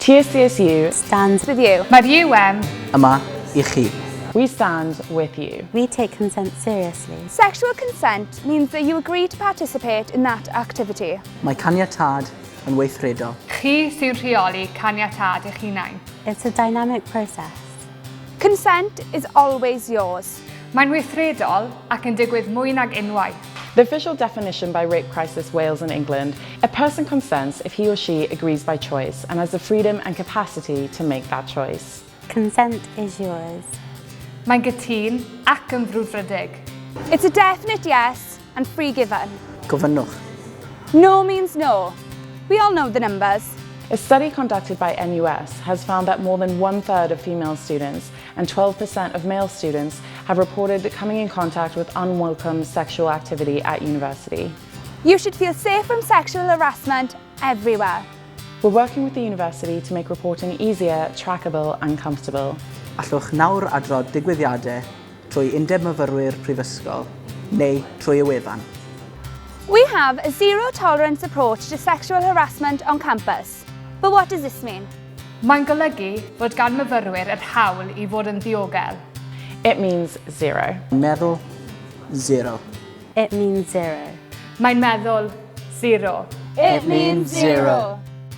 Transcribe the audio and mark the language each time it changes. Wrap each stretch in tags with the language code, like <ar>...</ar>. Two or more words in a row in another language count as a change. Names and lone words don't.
<en>TSDSU stands with you.</en> <cy>Mae'r Yma I chi.</cy> <en>We stand with you. We take consent seriously. Sexual consent means that you agree to participate in that activity.</en> <cy>Mae caniatâd yn weithredol. Chi sy'n rheoli caniatâd eich hunain.</cy> <en>It's a dynamic process. Consent is always yours.</en> <cy>Mae'n weithredol ac yn digwydd mwy nag unwaith.</cy> <en>The official definition by Rape Crisis Wales and England, a person consents if he or she agrees by choice and has the freedom and capacity to make that choice. Consent is yours.</en> <cy>Mae'n gytun ac yn frwdfrydig.</cy> <en>It's a definite yes and free given.</en> <cy>Gofynnwch.</cy> <en>No means no. We all know the numbers. A study conducted by NUS has found that more than 1/3 of female students and 12% of male students have reported coming in contact with unwelcome sexual activity at university. You should feel safe from sexual harassment everywhere. We're working with the university to make reporting easier, trackable and comfortable.</en> <cy>Allwch nawr adrodd digwyddiadau trwy undeb myfyrwyr prifysgol neu trwy y wefan.</cy> <en>We have a zero tolerance approach to sexual harassment on campus. But what does this mean?</en> <cy>Mae'n golygu fod gan myfyrwyr yr hawl I fod yn ddiogel.</cy> <en>It means zero.</en> <cy>Meddwl, zero.</cy> <en>It means zero.</en> <cy>Mae'n meddwl, zero.</cy> <en>It means zero.</en>